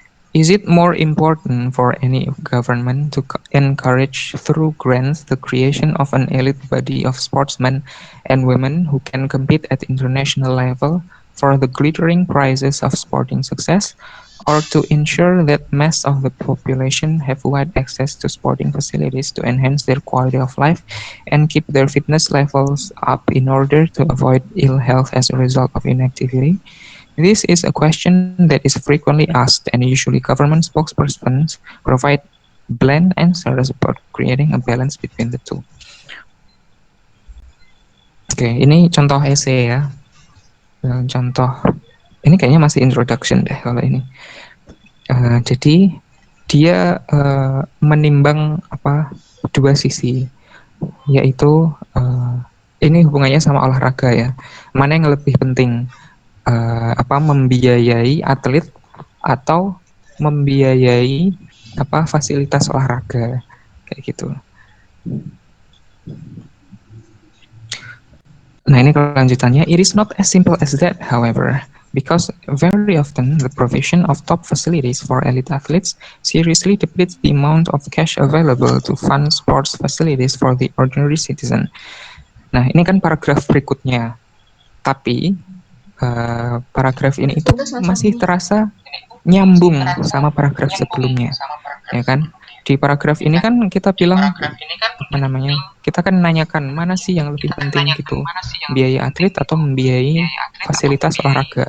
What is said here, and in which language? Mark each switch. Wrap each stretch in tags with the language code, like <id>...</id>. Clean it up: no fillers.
<en>Is it more important for any government to encourage through grants the creation of an elite body of sportsmen and women who can compete at international level for the glittering prizes of sporting success, or to ensure that mass of the population have wide access to sporting facilities to enhance their quality of life and keep their fitness levels up in order to avoid ill health as a result of inactivity? This is a question that is frequently asked, and usually government spokespersons provide bland answers about creating a balance between the two.</en> <id>Oke, ini contoh essay ya. Contoh, ini kayaknya masih introduction deh kalau ini. Jadi dia menimbang dua sisi, yaitu ini hubungannya sama olahraga ya. Mana yang lebih penting? Membiayai atlet atau membiayai fasilitas olahraga kayak gitu. Nah, ini kelanjutannya.</id> <en>It is not as simple as that, however, because very often the provision of top facilities for elite athletes seriously depletes the amount of cash available to fund sports facilities for the ordinary citizen.</en> <id>Nah, ini kan paragraf berikutnya. Tapi paragraf ini itu masih terasa nyambung sama paragraf sebelumnya, ya kan? Di paragraf ini kan kita bilang kita kan nanyakan mana sih yang lebih penting gitu, biaya atlet atau membiayai fasilitas olahraga.</id>